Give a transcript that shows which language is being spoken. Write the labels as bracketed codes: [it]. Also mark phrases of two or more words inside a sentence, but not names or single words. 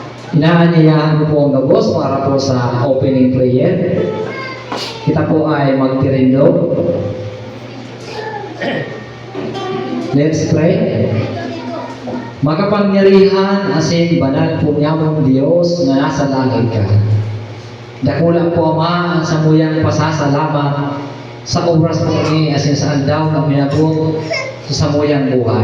[bik] Inaanyayahan ko po ang gabos para po sa [en] opening prayer. [bik] Kita po ay magtirindo. [en] Let's pray. [bik] Makapangyarihan asin banal po niyamong Diyos na nasa langit ka. Dakula po Ama ang samuyang pasasalamat sa oras po ni asin sa andaw na minabot sa samuyang buhay.